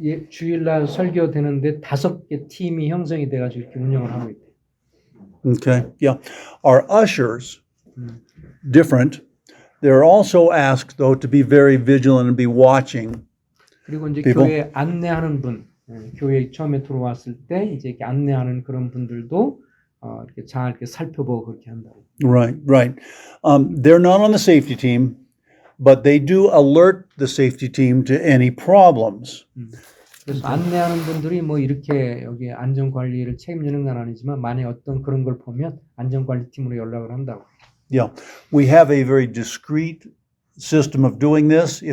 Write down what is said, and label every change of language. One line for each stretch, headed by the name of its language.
Korean: 주일날 설교되는데 5개 팀이 형성이 돼가지고 이렇게 운영을 하고 있대.
English: Okay, yeah. Our ushers, different. They're also asked, though, to be very vigilant and be watching.
Korean: 그리고 이제
English: people.
Korean: 교회 안내하는 분, 교회 처음에 들어왔을 때 이제 이렇게 안내하는 그런 분들도 이렇게 잘 이렇게 살펴보고 그렇게 한다고.
English: Right, right. They're not on the safety team, but they do alert the safety team to any problems.
Korean: 그래서 안내하는 분들이 뭐 이렇게 여기 안전관리를 책임지는 건 아니지만 만약 어떤 그런 걸 보면 안전관리팀으로 연락을 한다고.
English: Yeah, we have a very discreet system of doing this.